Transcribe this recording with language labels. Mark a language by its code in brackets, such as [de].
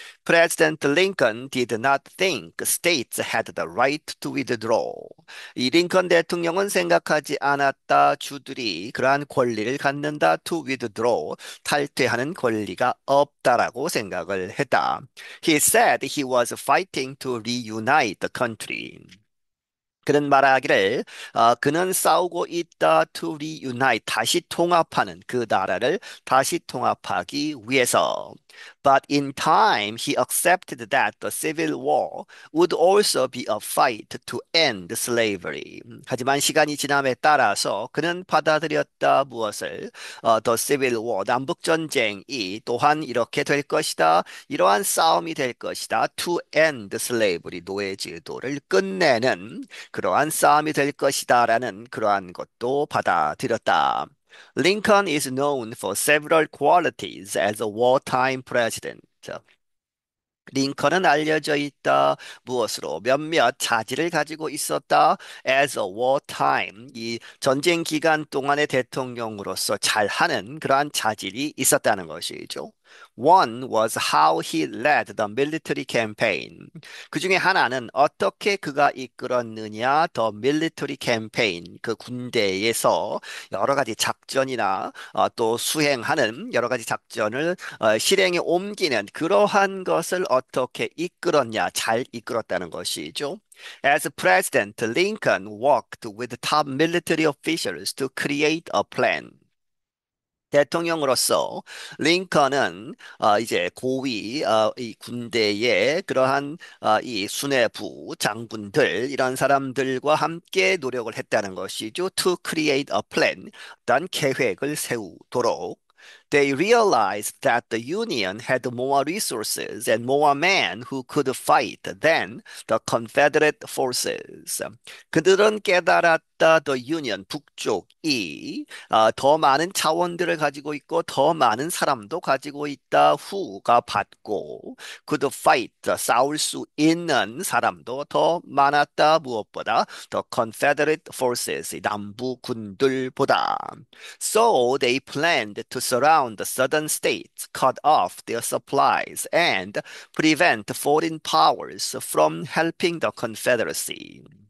[en] President Lincoln did not think states had the right to withdraw. [ko] 이 링컨 대통령은 생각하지 않았다. 주들이 그러한 권리를 갖는다. [en] To withdraw. [ko] 탈퇴하는 권리가 없다라고 생각을 했다. [en] He said he was fighting to reunite the country. [ko] 그는 말하기를 그는 싸우고 있다 [en] to reunite [ko] 다시 통합하는 그 나라를 다시 통합하기 위해서. [en] But in time he accepted that the civil war would also be a fight to end slavery. [ko] 하지만 시간이 지남에 따라서 그는 받아들였다 무엇을 [en] the civil war [ko] 남북 전쟁이 또한 이렇게 될 것이다. 이러한 싸움이 될 것이다. [en] to end slavery [ko] 노예 제도를 끝내는 그러한 싸움이 될 것이다라는 그러한 것도 받아들였다. [en] Lincoln is known for several qualities as a wartime president. [ko] 링컨은 알려져 있다. 무엇으로? 몇몇 자질을 가지고 있었다. [en] As a wartime, [ko] 이 전쟁 기간 동안의 대통령으로서 잘하는 그러한 자질이 있었다는 것이죠. [en] One was how he led the military campaign. [ko] 그 중에 하나는 어떻게 그가 이끌었느냐, [en] the military campaign. [ko] 그 군대에서 여러 가지 작전이나 또 수행하는 여러 가지 작전을 실행에 옮기는 그러한 것을 어떻게 이끌었냐, 잘 이끌었다는 것이죠. [en] As president, Lincoln worked with top military officials to create a plan. [ko] 대통령으로서 링컨은 이제 고위 이 군대의 그러한 이 수뇌부 장군들 이런 사람들과 함께 노력을 했다는 것이죠. [en] To create a plan, [ko] 어떤 계획을 세우도록. [en] They realized that the Union had more resources and more men who could fight than the Confederate forces. [ko] 그들은 깨달았다. [en] The Union [ko] 북쪽이 더 많은 자원들을 가지고 있고 더 많은 사람도 가지고 있다. 후가 받고 [en] could fight [ko] 싸울 수 있는 사람도 더 많았다. 무엇보다 [en] the Confederate forces [ko] 남부 군들보다. [en] So they planned to surround the southern states, cut off their supplies, and prevent foreign powers from helping the Confederacy.